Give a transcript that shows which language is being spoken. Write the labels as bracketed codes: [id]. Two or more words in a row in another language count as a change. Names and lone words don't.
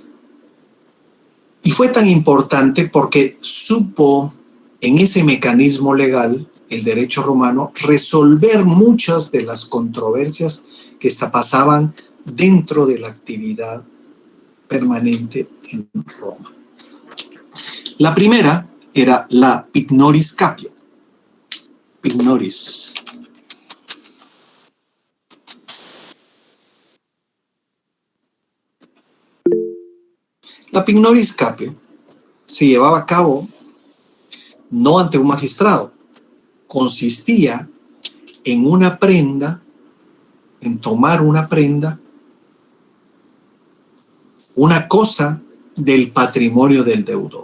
[es] Y fue tan importante porque supo en ese mecanismo legal, el derecho romano, resolver muchas de las controversias que pasaban dentro de la actividad permanente en Roma. La primera era la [la] pignoris capio. [es] Pignoris. La [la] pignoris capio [es] se llevaba a cabo no ante un magistrado, consistía en una prenda, en tomar una prenda, una cosa del patrimonio del deudor.